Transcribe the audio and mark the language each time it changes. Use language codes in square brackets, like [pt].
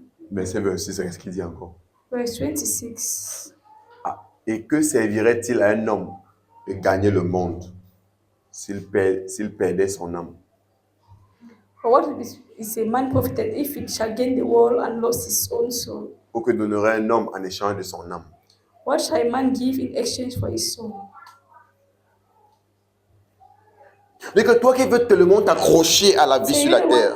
[fr] Verset 26, c'est ce qu'il dit encore. [en] Verse 26. [fr] Ah, et que servirait-il à un homme de gagner le monde s'il perdait son âme? [en] For what is a man profited if he shall gain the world and lose his own soul? [fr] Ou que donnerait un homme en échange de son âme? [en] What shall a man give in exchange for his soul? [fr] Mais que toi qui veux tellement t'accrocher à la vie sur la terre,